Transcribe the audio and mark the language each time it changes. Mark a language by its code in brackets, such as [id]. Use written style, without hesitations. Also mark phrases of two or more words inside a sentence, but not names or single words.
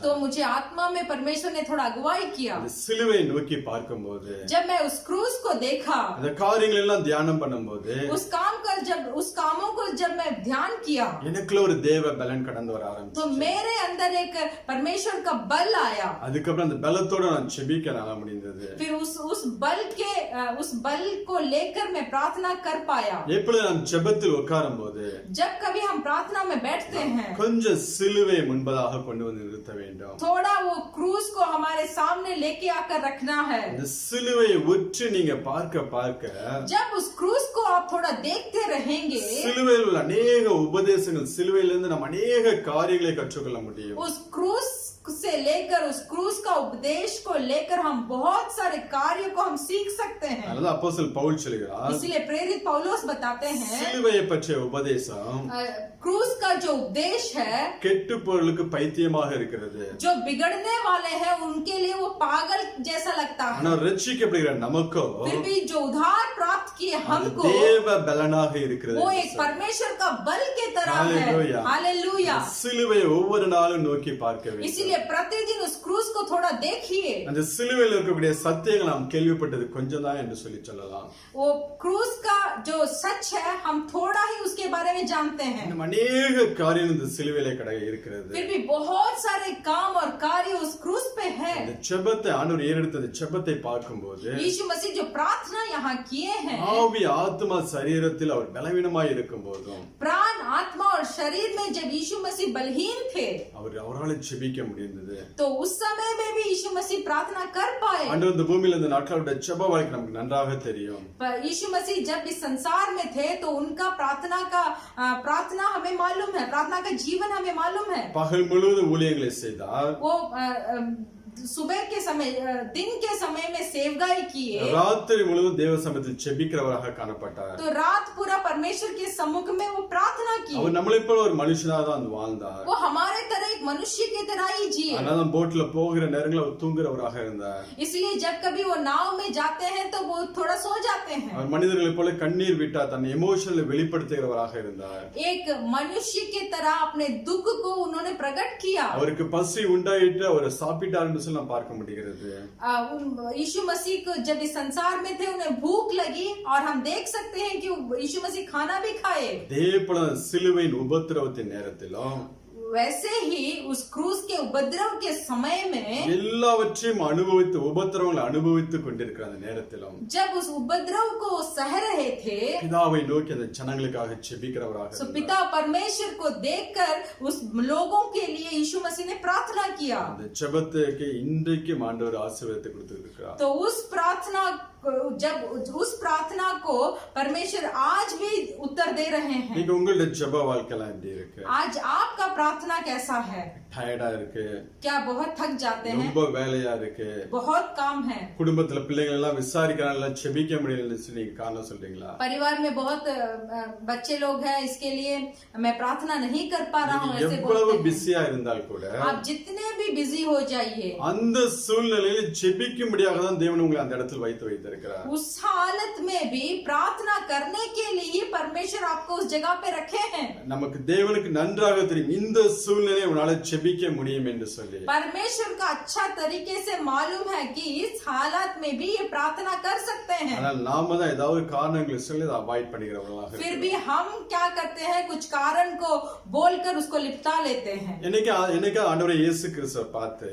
[hi] तो मुझे आत्मा में परमेश्वर ने थोड़ा अगुवाई किया। [ta] அந்த சிலுவை நோக்கி பார்க்கும்போது [hi] जब मैं उस क्रूस को देखा, [ta] அந்த காரியங்கள் எல்லாம் தியானம் பண்ணும்போது [hi] उस कामों को जब मैं ध्यान किया, [ta] எனக்குள்ள ஒரு தேவ பலன் கடந்து வர ஆரம்பிச்சு। [hi] तो मेरे अंदर एक परमेश्वर का बल आया। [ta] அதுக்கப்புறம் அந்த பலத்தோட நான் ஜெபிக்க நான் முடிந்தது। [hi] फिर उस बल को लेकर मैं प्रार्थना कर पाया। [ta] எப்பொழுது நான் ஜெபத்தில் உட்காரும்போது [hi] जब कभी हम प्रार्थना में बैठते हैं, [ta] கொஞ்சம் சிலுவை முன்பதாக கொண்டு வந்து நிறுத்த வேண்டும்। [hi] थोड़ा वो क्रूस को हमारे सामने लेके आकर रखना है। [ta] இந்த சிலுவையை உற்று நீங்க பார்க்க [hi] जब उस क्रूस को आप थोड़ा देखते रहेंगे, [ta] சிலுவையில் உள்ள अनेक உபதேசங்கள் சிலுவையிலிருந்து நாம் अनेक காரியங்களை கற்றுக்கொள்ள முடியும்। [hi] उस क्रूस से लेकर उस क्रूस का उपदेश को लेकर हम बहुत सारे कार्यों को हम सीख सकते हैं। [ta] அதனால அப்போஸ்தலன் பவுல் சொல்கிறார், [hi] इसलिए प्रेरित पौलुस बताते हैं [ta] சிலுவையை பற்றிய உபதேசம் [hi] क्रूस का जो उपदेश है [ta] கெட்டு போறவர்களுக்கு பைத்தியமாக இருக்கிறது। [hi] जो बिगड़ने वाले हैं उनके लिए वो पागल जैसा लगता है, [ta] ஆனா ரட்சிக்கப்படுகிற நமக்கோ [hi] फिर भी जो उद्धार प्राप्त किए हमको [ta] தேவ பலனாக இருக்கிறது। [hi] वो एक परमेश्वर का बल के तरह है। हालेलुया। हालेलुया। [ta] சிலுவையை ஒவ்வொரு நாளும் நோக்கி பார்க்க வேண்டும்। [hi] इसलिए प्रतिदिन उस क्रूस को थोड़ा देखिए। [ta] அந்த சிலுவையில் இருக்கக்கூடிய சத்தியங்கள் நாம் கேள்விப்பட்டது கொஞ்சம் தான் என்று சொல்லலாம்। [hi] वो क्रूस का जो सच है हम थोड़ा ही उसके बारे में जानते हैं। अनेक कार्य [ta] இந்த சிலுவையிலே கடை இருக்கிறது। [hi] फिर भी बहुत सारे काम और कार्य उस क्रूस पे है। [ta] இந்த ஜெபத்தை ஆண்டவர் ஏறெடுத்த இந்த ஜெபத்தை பார்க்கும்போது [hi] यीशु मसीह जो प्रार्थना यहाँ किए हैं, [ta] ஆவி ஆத்மா சரீரத்தில் அவர் பலவீனமாய் இருக்கும்போதும் [hi] प्राण आत्मा और शरीर में जब यीशु मसीह बलहीन थे, [ta] அவரால் ஜெபிக்க முடிந்தது। [hi] तो उस समय में भी यीशु मसीह प्रार्थना कर पाए। [ta] ஆண்டவர் இந்த பூமியில இந்த நாட்களோட ஜெப வாழ்க்கை நமக்கு நன்றாக தெரியும்। [hi] यीशु मसीह जब इस संसार में थे तो उनका प्रार्थना हमें मालूम है, प्रार्थना का जीवन हमें मालूम है। [ta] பகல் முழுவதும் ஊழியங்களை செய்தார்। [hi] वो सुबह के समय दिन के समय में सेवगाई किए, [ta] ராத்திரி முழுவதும் தேவ சமூகத்தில் ஜெபிக்கிறவராக காணப்பட்டார்। [hi] तो रात पूरा परमेश्वर के सम्मुख में वो प्रार्थना की। [ta] அவர் நம்மளை போல ஒரு மனுஷனாக தான் வாழ்ந்தார்। [hi] वो हमारे तरह एक मनुष्य की तरह ही जिए। [ta] ஆனாலும் போட்ல போகிற நேரங்களில் அவர் தூங்குறவராக இருந்தார்। [hi] इसलिए जब कभी वो नाव में जाते हैं तो वो थोड़ा सो जाते हैं। [ta] அவர் மனிதர்களை போல கண்ணீர் விட்டா தன் எமோஷனலை வெளிப்படுத்துகிறவராக இருந்தார்। [hi] एक मनुष्य की तरह अपने दुख को उन्होंने प्रकट किया। [ta] அவருக்கு பசி உண்டாயிட்டு அவர் சாப்பிட்டார் நாம் பார்க்க முடிகிறது। [hi] यीशु मसीह को जब इस संसार में थे उन्हें भूख लगी और हम देख सकते हैं कि यीशु मसीह खाना भी खाए। [ta] தேவப்பட சிலுவையின் உபத்திரவத்தின் நேரத்திலும் [hi] वैसे ही उस क्रूस के उपद्रव के समय में [ta] எல்லாவற்றையும் அனுபவித்து உபத்திரவங்களை அனுபவித்துக் கொண்டிருக்கிற அந்த நேரத்திலும் [hi] जब उस उपद्रव को सह रहे थे, [ta] பிதாவை நோக்கி அந்த ஜனங்களுக்காக ஜெபிக்கிறவராக [hi] तो पिता परमेश्वर को देखकर उस लोगों के लिए यीशु मसीह ने प्रार्थना किया। [ta] அந்த ஜெபத்துக்கு இன்றைக்கு ஆண்டவர் ஆசீர்வாதத்தை கொடுத்திருக்கிறார்। [hi] तो उस प्रार्थना को परमेश्वर आज भी उत्तर दे रहे हैं। [ta] நீங்க உங்களுடைய ஜெப வாழ்க்கைலாம் எப்படி இருக்கு? [hi] आज आपका प्रार्थना कैसा है? [ta] டயர்டா இருக்கு? [hi] क्या बहुत थक जाते हैं? [ta] ரொம்ப வேலையா இருக்கு? [hi] बहुत काम है? [ta] குடும்பத்துல பிள்ளைகள் எல்லாம் விசாரிக்கிறாங்க, ஜெபிக்க முடியலன்னு சொல்லி காரணம் சொல்றீங்களா? [hi] परिवार में बहुत बच्चे लोग हैं, इसके लिए मैं प्रार्थना नहीं कर पा रहा हूँ, ऐसे [ta] எவ்வளவு பிஸியா இருந்தால் கூட [hi] आप जितने भी बिजी हो जाइए, [ta] அந்த சூழ்நிலையில் ஜெபிக்கும்படியாக தான் தேவன் உங்களை அந்த இடத்தில் வைத்திருக்கிறார்। [hi] उस हालत में भी प्रार्थना करने के लिए ही परमेश्वर आपको उस जगह पे रखे हैं। [ta] நமக்கு தேவனுக்கு நன்றாக தெரியும் இந்த சூழ்நிலையை உன்னால ஜெபிக்க முடியும் என்று சொல்லி। [hi] परमेश्वर का अच्छा तरीके से मालूम है कि इस हालत में भी ये प्रार्थना कर सकते हैं। [ta] ஆனால் நாம தான் ஏதாவது காரணங்களை சொல்லி அதை அவாய்ட் பண்ணிக்கிறவங்களாக [hi] फिर भी हम क्या करते हैं, कुछ कारण को बोलकर उसको लिपटा लेते हैं। [ta] என்னைக்கு ஆண்டவரே இயேசு கிறிஸ்துவை பார்த்து